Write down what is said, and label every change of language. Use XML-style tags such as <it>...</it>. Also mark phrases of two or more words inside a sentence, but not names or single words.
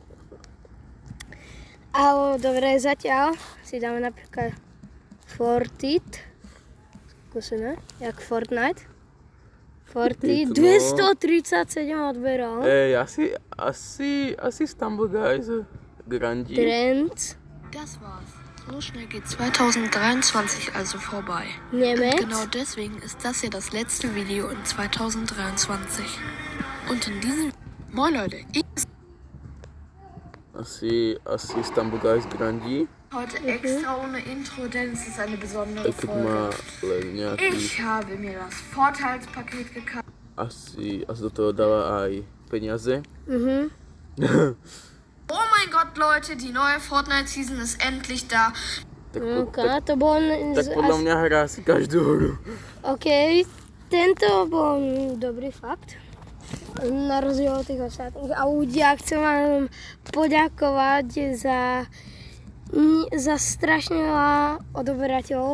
<sk>Ale dobre, zatiaľ si dáme napríklad Fortnite. Skúsime, jak Fortnite. Fortnite, 237 odberov. Asi Stumble Guys Grandi. Trends.</sk> <de>Das war's. So schnell geht 2023 also vorbei.</de> <sk>Nemec.</sk> <de>Genau deswegen ist das ja das letzte Video in 2023. Und in diesem... Moin Leute, ich</de> <sk>Asi Stumble Guys Grandi.</sk> <de>heute extra ohne Intro, denn es ist eine besondere</de> <sk>Keď má</sk> <de>Folge.</de> <sk>len nejaký...</sk> <de>Ich habe mir das Vorteilspaket gekauft.</de> <sk>Asi do toho dáva aj peniaze.</sk> <de>Oh mein Gott, Leute, die neue Fortnite-Season ist endlich da.</de> <sk>OK, to bol... Tak podľa mňa hrá si každú hru. OK, tento bol dobrý fakt. Na rozdiel od tých ostatných. A ľudia, chcem vám poďakovať za strašne veľa odoberateľov.</sk>